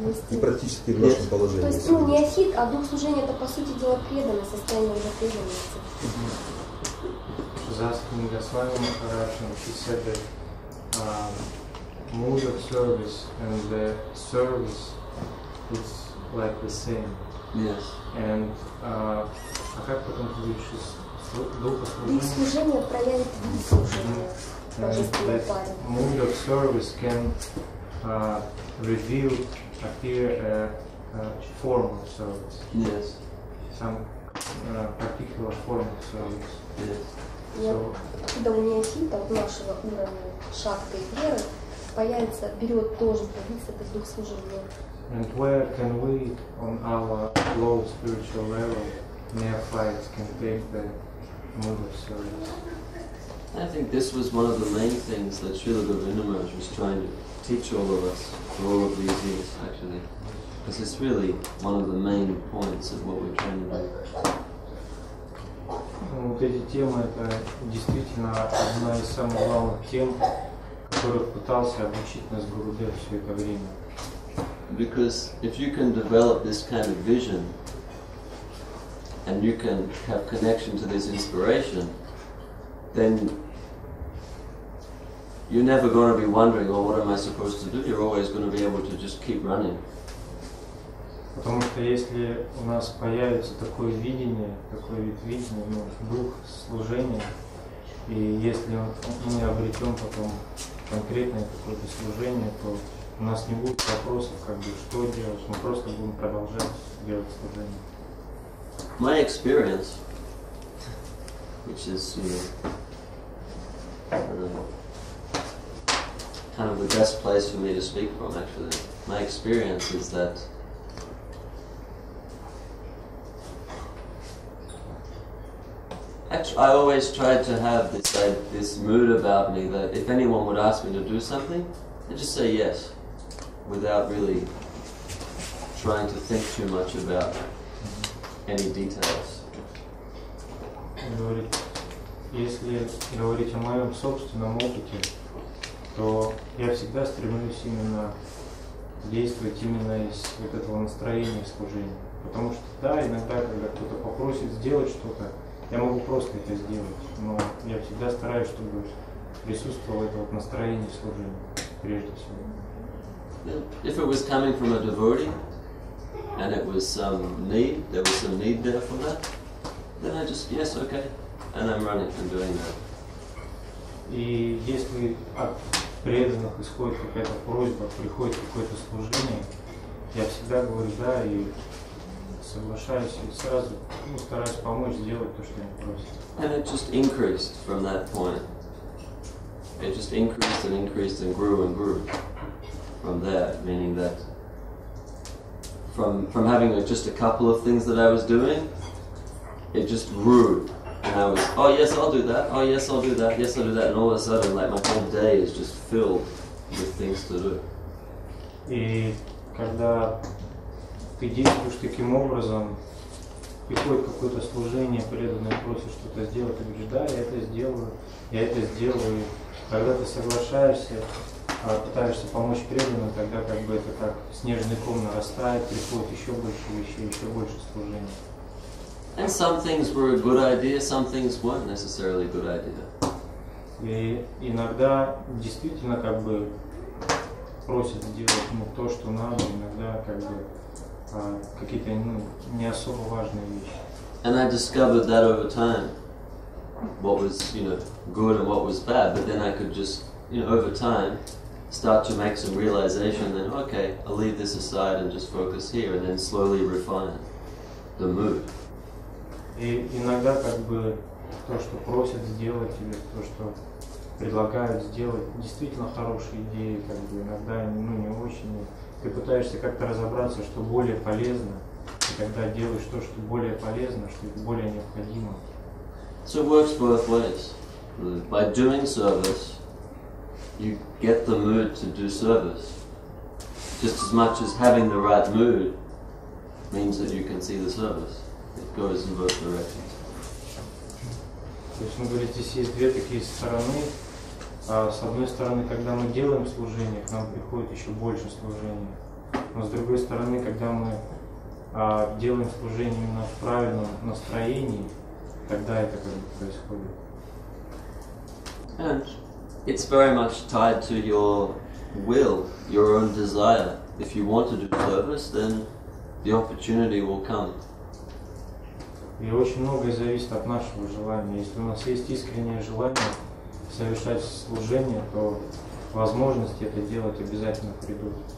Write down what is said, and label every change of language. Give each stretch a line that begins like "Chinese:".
Russian: И практически в нашем положении. То есть, неофит, а дух служения это, по сути дела, преданное состояние уже преданности.
English: She's asking Goswami Maharaj, and she said that mood of service and the service is like the same. Yes.
Russian: And а как потом ты видишь духа Дух служения? служения проявит вид служения в божественной паре.
English: Mood of service can reveal, appear a form of service. Yes. Some particular form of service. Yes. So,
Russian: Когда у неофита, от нашего уровня шакты и веры, появится, берет тоже проявиться этот дух служения.
English: and where can we, on our low spiritual level, neophytes can take the mood of service? I think this was one of the main things that Srila Govinda Maharaj was trying to teach all of us for all of these years, actually. Because it's really one of the main points of what we're trying to do.
Russian: Вот эти темы, это действительно одна из самых главных тем, которых пытался обучить нас Гурудев все это время.
English: Because if you can develop this kind of vision, and you can have connection to this inspiration, then you're never going to be wondering, oh, what am I supposed to do? You're always going to be able to just keep running.
Russian: Потому что если у нас появится такое видение, такой вид видения, дух служения, и если мы обретем потом конкретное какое-то служение, то у нас не будет вопросов, как бы, что делать, мы просто будем продолжать делать служение.
English: My experience, which is, kind of the best place for me to speak from, actually. My experience is that actually, I always tried to have this mood about me that if anyone would ask me to do something, I'd just say yes, without really trying to think too much about any details.
Russian: Говорит, если говорить о моем собственном опыте, то я всегда стремлюсь именно действовать именно из вот этого настроения служения. Потому что да, иногда, когда кто-то попросит сделать что-то, я могу просто это сделать, но я всегда стараюсь, чтобы присутствовало это вот настроение служения, прежде всего.
English: If it was coming from a devotee, and it was some need, there was some need there for that, then I just, yes, okay, and I'm running and doing that.
Russian: И если от преданных исходит какая-то просьба, приходит какое-то служение, я всегда говорю да и соглашаюсь и сразу стараюсь помочь сделать то, что они просят.
English: And it just increased from that point. It just increased and increased and grew from there, meaning that from having just a couple of things that I was doing, it just grew. And I was, oh yes, I'll do that, oh yes, I'll do that, yes, I'll do that, and all of a sudden, like, my whole day is just filled with things to do.
Russian: И когда ты действуешь таким образом, приходит какое-то служение, преданное просит что-то сделать, ты говоришь, да, я это сделаю, и когда ты соглашаешься, пытаешься помочь преданным, тогда как бы это как снежный ком нарастает, приходит еще больше вещей, еще больше служений.
English: And some things were a good idea, some things weren't necessarily a good idea.
Russian: И иногда действительно как бы просят сделать то, что надо, иногда как бы какие-то не особо важные вещи.
English: And I discovered that over time, what was, good and what was bad, but then I could just, over time, start to make some realization that, okay, I'll leave this aside and just focus here, and then slowly refine the mood.
Russian: И иногда как бы то, что просят сделать, или то, что предлагают сделать, действительно хорошие идеи, как бы иногда не очень. Ты пытаешься как-то разобраться, что более полезно, и когда делаешь то, что более полезно, что это более необходимо.
English: So it works both ways. By doing service, you get the mood to do service. Just as much as having the right mood means that you can see the service. it goes in both directions.
Russian: То есть, он говорит, здесь есть две такие стороны. С одной стороны, когда мы делаем служение, к нам приходит еще больше служения. Но с другой стороны, когда мы делаем служение именно в правильном настроении, тогда это как бы происходит.
English: And it's very much tied to your will, your own desire. If you want to do service, then the opportunity will come.
Russian: И очень многое зависит от нашего желания. Если у нас есть искреннее желание совершать служение, то возможности это делать обязательно придут.